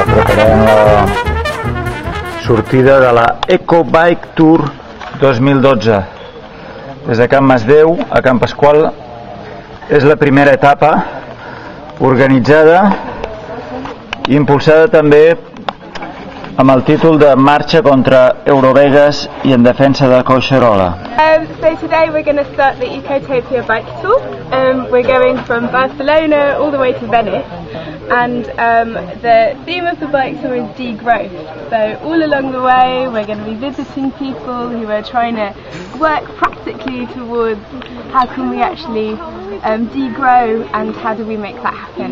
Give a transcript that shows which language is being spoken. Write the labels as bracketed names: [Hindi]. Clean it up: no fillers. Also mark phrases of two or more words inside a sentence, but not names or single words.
[Catalan] Farem la sortida de la Ecotopia Bike Tour 2012 des de Kan Masdeu a Kan Pasqual. És la primera etapa organitzada i impulsada també amb el títol de Marxa contra Eurovegas i en defensa de Collserola. [English] So today we're going to start the Ecotopia Bike Tour. We're going from Barcelona all the way to Venice, and the theme of the bike tour is degrowth. So all along the way we're going to be visiting people who are trying to work practically towards how can we actually degrow and how do we make that happen.